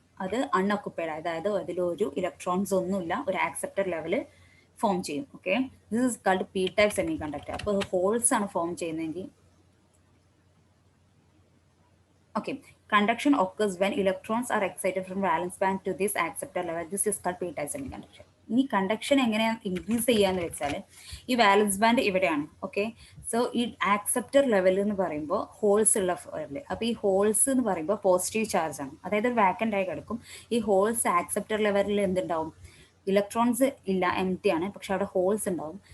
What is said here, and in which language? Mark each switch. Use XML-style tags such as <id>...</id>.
<ml>അത് അൺഓക്കുപ്പൈഡ്, അതായത് അതിലൊരു ഇലക്ട്രോൺസ് ഒന്നുമില്ല, ഒരു ആക്സെപ്റ്റർ ലെവൽ ഫോം ചെയ്യും.</ml> <en>Okay, this is called P type semiconductor.</en> <ml>അപ്പോൾ ഹോൾസ് ആണ് ഫോം ചെയ്യുന്നതെങ്കിൽ</ml> <en>okay, conduction occurs when electrons are excited from valence band to this acceptor level. This is called p-type semiconductor.</en> <ml>ഇനി conduction എങ്ങനെയാണ് increase ചെയ്യാന്ന് വെച്ചാൽ ഈ വാലൻസ് band ഇവിടെയാണ്. Okay, so ഈ ആക്സെപ്റ്റർ ലെവൽ എന്ന് പറയുമ്പോൾ ഹോൾസ് ഉള്ള ലെവൽ. അപ്പോൾ ഈ ഹോൾസ് എന്ന് പറയുമ്പോൾ പോസിറ്റീവ് ചാർജ് ആണ്, അതായത് വാക്കൻ്റ് ആയി കിടക്കും. ഈ ഹോൾസ് ആക്സെപ്റ്റർ ലെവലിൽ എന്തുണ്ടാവും, ഇലക്ട്രോൺസ് ഇല്ല, എം ടി ആണ്, പക്ഷെ അവിടെ ഹോൾസ് ഉണ്ടാവും.</ml>